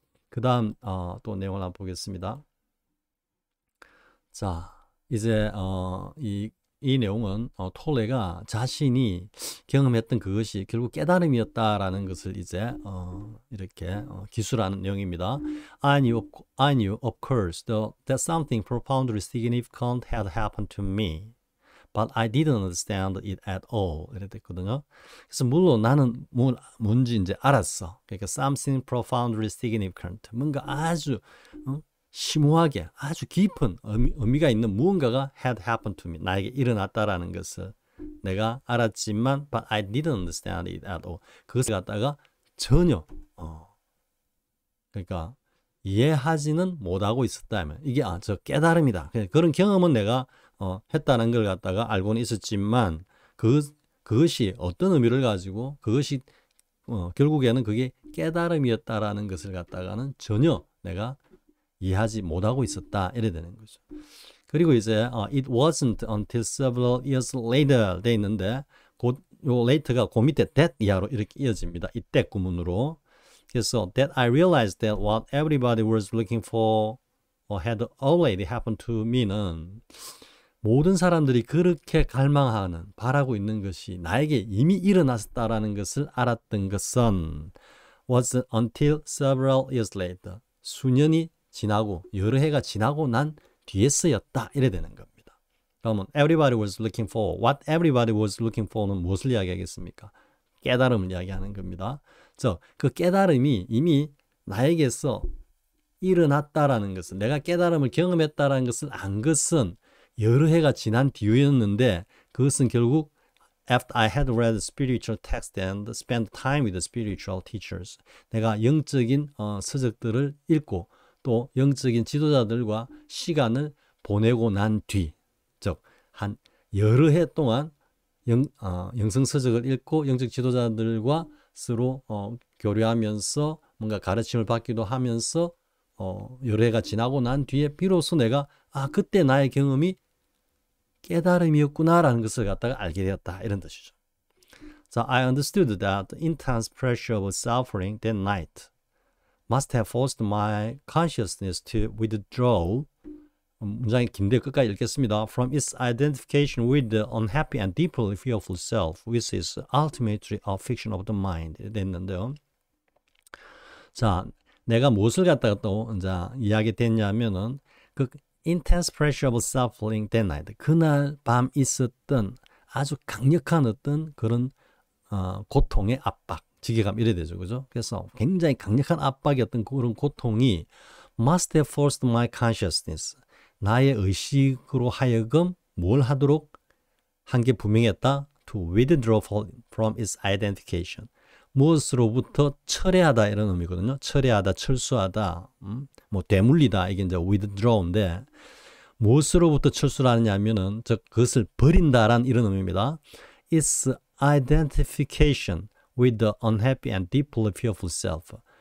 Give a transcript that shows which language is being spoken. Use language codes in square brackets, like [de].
[ko] 그 다음 또 내용을 한번 보겠습니다. 자, 이제 이 내용은 톨레가 자신이 경험했던 그것이 결국 깨달음이었다라는 것을 이제 이렇게 기술하는 내용입니다. [en] I knew of course that something profoundly significant had happened to me. But I didn't understand it at all. [ko] 이렇게 됐거든요. 그래서 물론 나는 뭔지 이제 알았어. [en] 그러니까 something profoundly significant. [ko] 뭔가 아주 심오하게 아주 깊은 의미가 있는 무언가가 [en] had happened to me. [ko] 나에게 일어났다라는 것을 내가 알았지만 [en] but I didn't understand it at all. [ko] 그것을 갖다가 전혀 그러니까 이해하지는 못하고 있었다면 이게 저 깨달음이다. 그런 경험은 내가 했다는 걸 갖다가 알고는 있었지만 그것이 어떤 의미를 가지고 그것이 결국에는 그게 깨달음이었다라는 것을 갖다가는 전혀 내가 이해하지 못하고 있었다 이래 되는 거죠. 그리고 이제 [en] it wasn't until several years later [ko] 돼 있는데 요 later가 그 밑에 that 이하로 이렇게 이어집니다. 이때 구문으로. 그래서 [en] that I realized that what everybody was looking for had already happened to me [ko] 는 모든 사람들이 그렇게 갈망하는 바라고 있는 것이 나에게 이미 일어났다라는 것을 알았던 것은 [en] was until several years later [ko] 수년이 지나고 여러 해가 지나고 난 뒤에서였다 이래 되는 겁니다. [en] 그러면 everybody was looking for what everybody was looking for는 [ko] 무엇을 이야기하겠습니까? 깨달음을 이야기하는 겁니다. 그 깨달음이 이미 나에게서 일어났다라는 것은 내가 깨달음을 경험했다라는 것을 안 것은 여러 해가 지난 뒤였는데 그것은 결국 [en] after I had read spiritual text and spent time with the spiritual teachers [ko] 내가 영적인 서적들을 읽고 또 영적인 지도자들과 시간을 보내고 난 뒤, 즉 한 여러 해 동안 영성 서적을 읽고 영적 지도자들과 서로 교류하면서 뭔가 가르침을 받기도 하면서 여러 해가 지나고 난 뒤에 비로소 내가 그때 나의 경험이 깨달음이었구나라는 것을 갖다가 알게 되었다 이런 뜻이죠. [en] 자, I understood that the intense pressure of suffering that night must have forced my consciousness to withdraw. [ko] 문장이 긴데 끝까지 읽겠습니다. [en] From its identification with the unhappy and deeply fearful self, which is ultimately a fiction of the mind. [ko] 됐는데요. 자, 내가 무엇을 갖다가 또 이제 이야기됐냐면은 그 [en] intense pressure of suffering that night. [ko] 그날 밤 있었던 아주 강력한 어떤 그런 고통의 압박, 지게감 이래 되죠, 그죠? 그래서 굉장히 강력한 압박이었던 그런 고통이 [en] must have forced my consciousness. [ko] 나의 의식으로 하여금 뭘 하도록 한 게 분명했다. [en] To withdraw from its identification. [ko] 무엇으로부터 철회하다 이런 의미거든요. 철회하다, 철수하다, 뭐 되물리다 이게 이제 withdraw인데 무엇으로부터 철수를 하느냐면은 그것을 버린다라는 이런 의미입니다. [en] Its identification with the unhappy and deeply fearful self.